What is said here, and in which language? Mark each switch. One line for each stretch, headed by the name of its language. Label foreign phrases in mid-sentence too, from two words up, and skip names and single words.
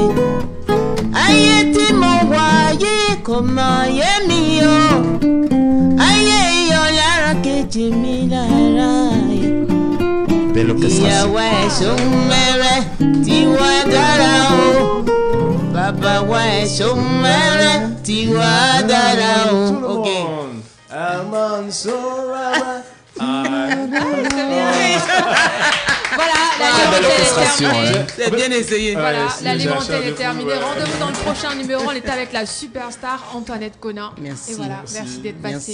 Yoruba: Ayé tí mo wà yìí kò mọ̀ yé mi o. Ayé iyọ̀ lára kejì mi lára yìí. Ìyàwó ẹ̀ṣọ́ mẹ́rẹ̀ tí wọ́n dára o. Bàbá wa ẹ̀ṣọ́ mẹ́rẹ̀ tí wọ́n dára o.
French: Ok. Voilà, la libre antenne est terminée. C'est bien essayé. Voilà, la libre antenne est terminée. Rendez-vous dans le prochain numéro. On est avec la superstar Antoinette Conan. Merci. Et voilà, merci d'être passé.